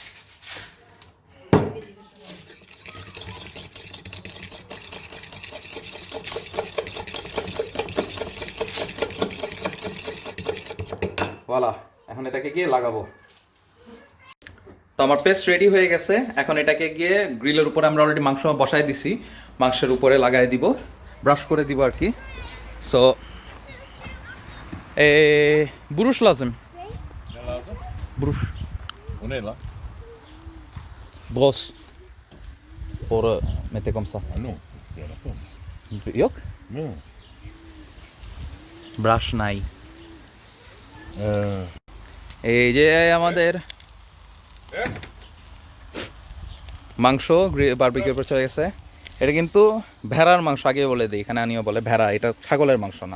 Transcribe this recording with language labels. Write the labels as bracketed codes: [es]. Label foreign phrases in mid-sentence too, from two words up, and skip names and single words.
[bn] ওয়ালা, এখন এটাকে গিয়ে লাগাবো। তো আমার পেস্ট রেডি হয়ে গেছে। এখন এটাকে গিয়ে গ্রিলের উপরে আমরা অলরেডি মাংস বসাই দিছি, মাংসের উপরে লাগাই দিব, ব্রাশ করে দিব আর কি। সো বুরুশ লাজম, [tr] Ne lazım? [bn] বুরুশ [tr] O ne lan? [fr] ব্রস pour mettre comme ça. Ah non. Voilà pas. [tr] Yok, [fr] Non. [bn] ব্রাশ নাই। Euh, এই যে আমাদের মাংস বারবিকিউর উপর চলে গেছে। এটা কিন্তু ভেড়ার মাংস, আগে বলে দিই, এখানে আনিও বলে ভেড়া, এটা ছাগলের মাংস না।